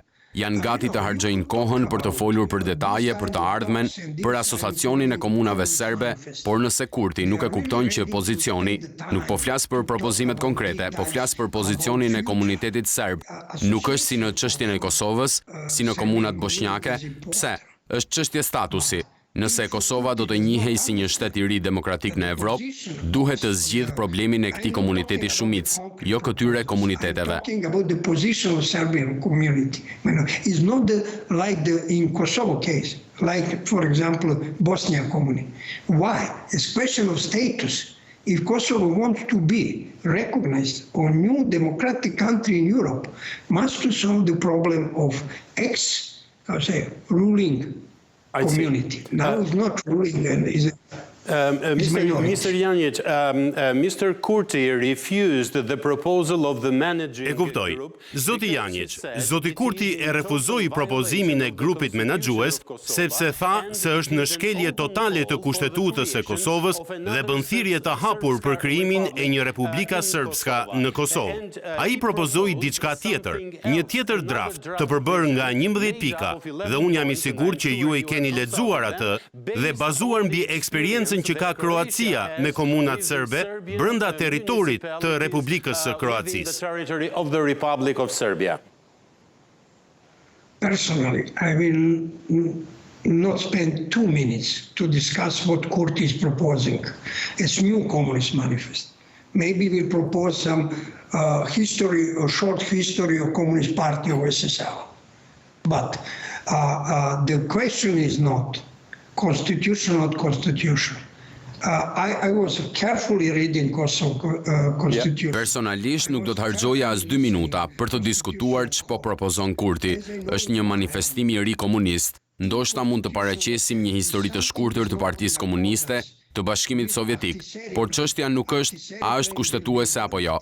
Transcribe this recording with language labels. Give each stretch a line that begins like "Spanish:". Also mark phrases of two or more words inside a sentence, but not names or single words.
Albanian: Janë gati të harxojnë kohën për të folur për detaje, për të ardhmen, për asociacionin e komunave serbe, por nëse Kurti nuk e kupton që pozicioni, nuk po flas për propozimet konkrete, po flas për pozicionin e komunitetit serb, nuk është si në çështjen e Kosovës, si në komunat bosnjake, pse? Është çështje statusi. Nëse Kosova do të njihej si një shtet i ri demokratik në Evropë, duhet të zgjidh problemin e këtij komuniteti shumicë, jo këtyre komuniteteve.
English: It's not like in Kosovo case, like for example Bosnia community. Why? It's question of status. If Kosovo wants to be recognized or new democratic country in Europe, must to solve the problem of ruling community. Now it's not ruling and is Mr. Janjic, Mr. Kurti refused the proposal of the managing
Albanian: E kuptoj.
English: group.
Albanian: Zoti Janjic, Zoti Kurti e refuzoi propozimin e grupit menaxhues sepse tha se është në shkelje totale të kushtetutës së Kosovës dhe bën thirrje të hapur për krijimin e një Republika Srpska në Kosovë. Ai propozoi diçka tjetër, një tjetër draft të përbërë nga 11 pika dhe unë jam i sigurt që ju e keni lexuar atë dhe bazuar mbi eksperiencën që ka Kroacia me komunat serbe brenda territorit të Republikës së Kroacisë.
English: Personally, I will not spend 2 minutes to discuss what Kurti is proposing as new Communist manifest. Maybe we'll propose some history or short history of Communist Party of SSL. But the question is not constitution, not constitution. I was carefully reading Kosovo constitution.
Albanian: Personalisht nuk do të harxoja as 2 minuta për të diskutuar ç'po propozon Kurti. Është një manifestim i ri komunist. Ndoshta mund të paraqesim një histori të shkurtër të Partisë Komuniste, të Bashkimit Sovjetik, por çështja nuk është a është kushtetuese apo jo.